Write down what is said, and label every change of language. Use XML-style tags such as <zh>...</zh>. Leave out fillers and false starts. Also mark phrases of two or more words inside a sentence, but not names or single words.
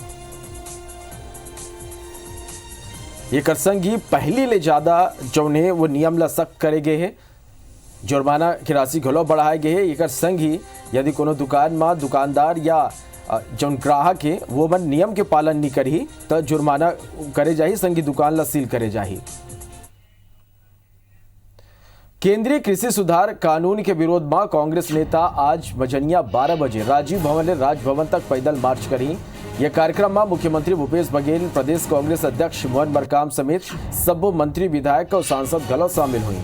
<hne>ये कर संगी पहली ले ज्यादा जो है वो नियम ला सख्त करे गए हैं। जुर्माना की राशि घलो बढ़ाए गए हैं। एक संग ही यदि कोनो दुकान में दुकानदार या जो ग्राहक है वो मन नियम के पालन नहीं करी तो जुर्माना करे जाही, संगी दुकान ला सील करे जाही। केंद्रीय कृषि सुधार कानून के विरोध में कांग्रेस नेता आज बजनिया 12 बजे राजीव भवन ले राजभवन तक पैदल मार्च करी। यह कार्यक्रम में मुख्यमंत्री भूपेश बघेल, प्रदेश कांग्रेस अध्यक्ष मोहन मरकाम समेत सब मंत्री, विधायक और सांसद गलो शामिल हुई।</hne>